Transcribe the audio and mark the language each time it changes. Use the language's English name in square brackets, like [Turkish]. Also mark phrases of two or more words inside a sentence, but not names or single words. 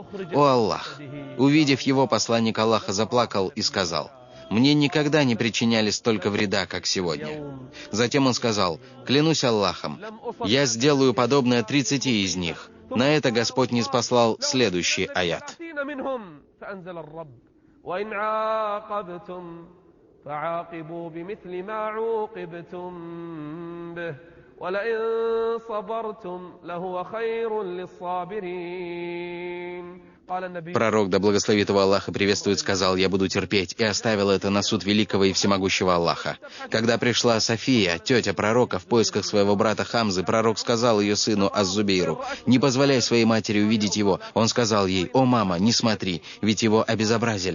[Russian] О Аллах! Увидев его, посланник Аллаха заплакал и сказал: «Мне никогда не причиняли столько вреда, как сегодня». Затем он сказал: «Клянусь Аллахом, я сделаю подобное 30 из них». На это Господь ниспослал следующий аят. [Arabic] فعاقبوا بمثل ما عوقبتم به ولئن صبرتم لهو خير للصابرين. [Russian] Пророк, да благословит его Аллах и приветствует, сказал: «Я буду терпеть», и оставил это на суд великого и всемогущего Аллаха. Когда пришла София, тетя пророка, в поисках своего брата Хамзы, пророк сказал ее сыну Аз-Зубейру: «Не позволяй своей матери увидеть его». Он сказал ей: «О, мама, не смотри, ведь его обезобразили».